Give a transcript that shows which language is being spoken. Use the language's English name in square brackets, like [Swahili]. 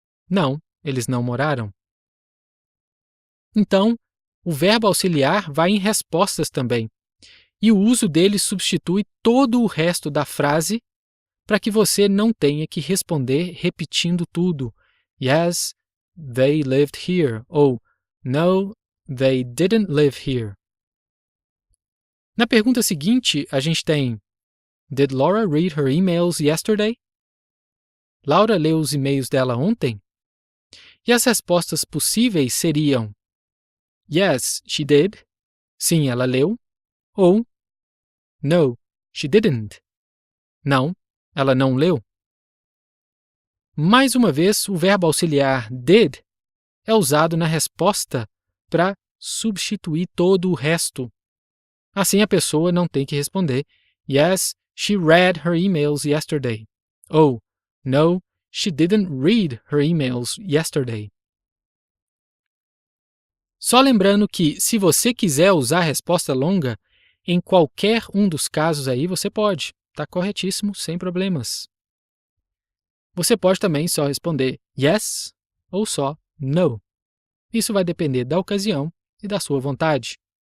[Portuguese] Não, eles não moraram. Então, o verbo auxiliar vai em respostas também, e o uso dele substitui todo o resto da frase para que você não tenha que responder repetindo tudo. [English] Yes, they lived here. [Portuguese] Ou [English] No, they didn't live here. [Portuguese] Na pergunta seguinte, a gente tem [English] Did Laura read her emails yesterday? [Portuguese] Laura leu os e-mails dela ontem? E as respostas possíveis seriam [English] Yes, she did. [Portuguese] Sim, ela leu. Ou [English] No, she didn't. [Portuguese] Não, ela não leu. Mais uma vez, o verbo auxiliar did é usado na resposta para substituir todo o resto. Assim, a pessoa não tem que responder [English] Yes, she read her emails yesterday. [Portuguese] Ou [English] No, she didn't read her emails yesterday. [Portuguese] Só lembrando que, se você quiser usar a resposta longa, em qualquer um dos casos aí você pode. Está corretíssimo, sem problemas. Você pode também só responder yes ou só no. Isso vai depender da ocasião e da sua vontade.